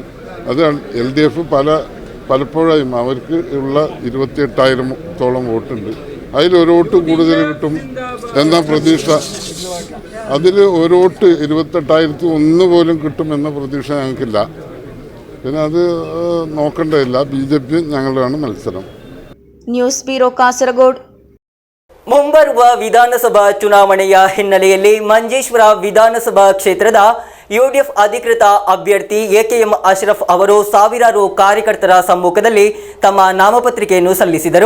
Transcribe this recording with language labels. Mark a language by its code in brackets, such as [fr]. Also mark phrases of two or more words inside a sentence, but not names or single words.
[ml] അത് LDF പലപ്പോഴും അവർക്ക് ഉള്ള 28,000-ഓളം വോട്ടുണ്ട്. അതിലൊരു വോട്ട് കൂടുതൽ കിട്ടും എന്ന പ്രതീക്ഷ, അതിൽ ഒരു വോട്ട് 28,001 പോലും കിട്ടുമെന്ന പ്രതീക്ഷ ഞങ്ങൾക്കില്ല. പിന്നെ അത് നോക്കേണ്ടതില്ല. BJP ഞങ്ങളുടെയാണ് മത്സരം. [kn] ನ್ಯೂಸ್ ಬ್ಯೂರೋ ಕಾಸರಗೋಡು. ಮುಂಬರುವ ವಿಧಾನಸಭಾ ಚುನಾವಣೆಯ ಹಿನ್ನೆಲೆಯಲ್ಲಿ ಮಂಜೇಶ್ವರ ವಿಧಾನಸಭಾ ಕ್ಷೇತ್ರದ UDF ಅಧಿಕೃತ ಅಭ್ಯರ್ಥಿ AKM ಅಶ್ರಫ್ ಅವರು ಸಾವಿರಾರು ಕಾರ್ಯಕರ್ತರ ಸಮ್ಮುಖದಲ್ಲಿ ತಮ್ಮ ನಾಮಪತ್ರಿಕೆಯನ್ನು ಸಲ್ಲಿಸಿದರು.